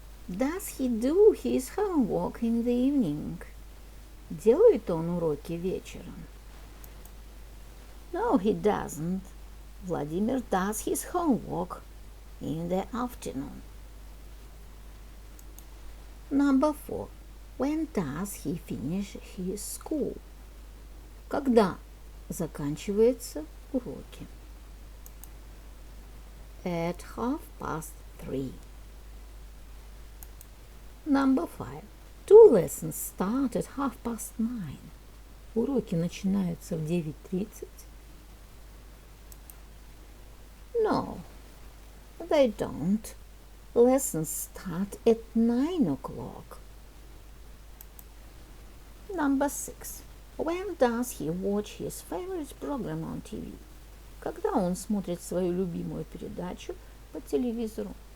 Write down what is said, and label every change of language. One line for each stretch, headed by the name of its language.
English: Does he do his homework in the evening?
Russian: Делает он уроки вечером?
English: No, he doesn't. Vladimir does his homework in the afternoon. Number 4. When does he finish his school?
Russian: Когда заканчиваются уроки?
English: At 3:30. Number 5. Two lessons start at 9:30.
Russian: Уроки начинаются в 9:30.
English: No, they don't. Lessons start at 9 o'clock. Number 6. When does he watch his favorite program on TV?
Russian: Когда он смотрит свою любимую передачу по телевизору?